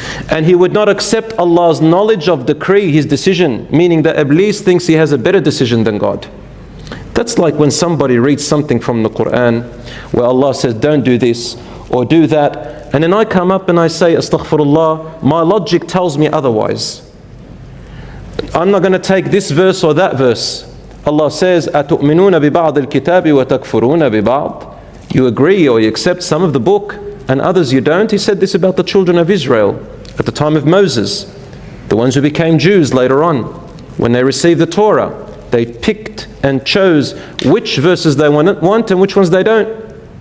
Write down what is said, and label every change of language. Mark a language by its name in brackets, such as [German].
[English] And he would not accept Allah's knowledge of decree, his decision, meaning that Iblis thinks he has a better decision than God. That's like when somebody reads something from the Quran where Allah says, don't do this or do that. And then I come up and I say, Astaghfirullah, my logic tells me otherwise. I'm not going to take this verse or that verse. Allah says, [Arabic] أَتُؤْمِنُونَ بِبَعْضِ الْكِتَابِ وَتَكْفُرُونَ بِبَعْضِ. [English] You agree or you accept some of the book and others you don't. He said this about the children of Israel at the time of Moses, the ones who became Jews later on. When they received the Torah, they picked and chose which verses they want and which ones they don't.